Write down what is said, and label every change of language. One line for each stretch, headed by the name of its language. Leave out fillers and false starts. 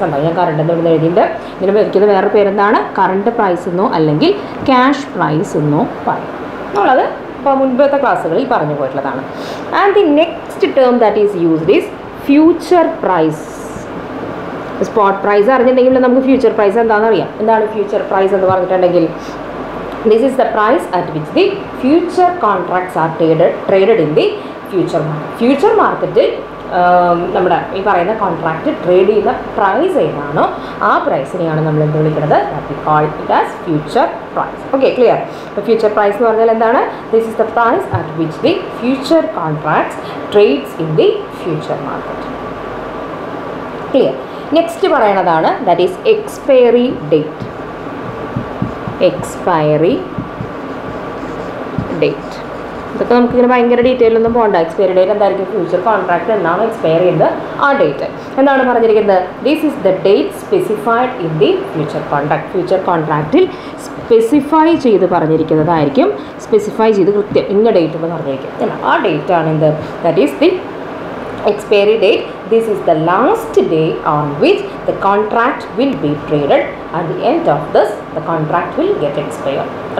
Malayalam: കണ്ടോ, ഞാൻ കറണ്ട് എന്ന് ഇവിടെ എഴുതിയിട്ട് ഇതിന് വിളിക്കുന്ന വേറെ പേരെന്താണ്, കറണ്ട് പ്രൈസ് എന്നോ അല്ലെങ്കിൽ ക്യാഷ് പ്രൈസ് എന്നോ പറയും. നമ്മളത് ഇപ്പോൾ മുൻപത്തെ ക്ലാസ്സുകളിൽ പറഞ്ഞു പോയിട്ടുള്ളതാണ്.
English: And the next term that is used is future price.
Malayalam: Spot price അറിഞ്ഞിട്ടുണ്ടെങ്കിൽ നമുക്ക് ഫ്യൂച്ചർ പ്രൈസ് എന്താണെന്ന് അറിയാം. എന്താണ് ഫ്യൂച്ചർ പ്രൈസ് എന്ന് പറഞ്ഞിട്ടുണ്ടെങ്കിൽ,
English: this is the price at which the future contracts are traded in the future market.
Malayalam: Future മാർക്കറ്റിൽ നമ്മുടെ ഈ പറയുന്ന കോൺട്രാക്റ്റ് ട്രേഡ് ചെയ്യുന്ന പ്രൈസ് ഏതാണോ ആ പ്രൈസിനെയാണ് നമ്മൾ എന്ത് വിളിക്കുന്നത്,
English: That we call it as future price.
Malayalam: Okay, clear. അപ്പോൾ ഫ്യൂച്ചർ പ്രൈസ് എന്ന് പറഞ്ഞാൽ എന്താണ്,
English: This is the price at which the future contracts trades in the future market. Clear.
Malayalam: Next പറയണതാണ് that is expiry date. Expiry date ഇതൊക്കെ നമുക്കിങ്ങനെ ഭയങ്കര ഡീറ്റെയിലൊന്നും പോകണ്ട. Expiry date എന്തായിരിക്കും, future contract എന്നാണ് എക്സ്പയർ ചെയ്യുന്നത് ആ ഡേറ്റ് എന്താണ് പറഞ്ഞിരിക്കുന്നത്,
English: This is the date specified in the future contract.
Malayalam: Future കോൺട്രാക്റ്റിൽ specify ചെയ്ത് പറഞ്ഞിരിക്കുന്നതായിരിക്കും, സ്പെസിഫൈ ചെയ്ത് കൃത്യം ഇന്ന ഡേറ്റ് എന്ന് പറഞ്ഞിരിക്കും. ആ ഡേറ്റ് ആണ് എന്ത്,
English: That is the expiry date. This is the last day on which the contract will be traded. At the end of this, the contract will get expired.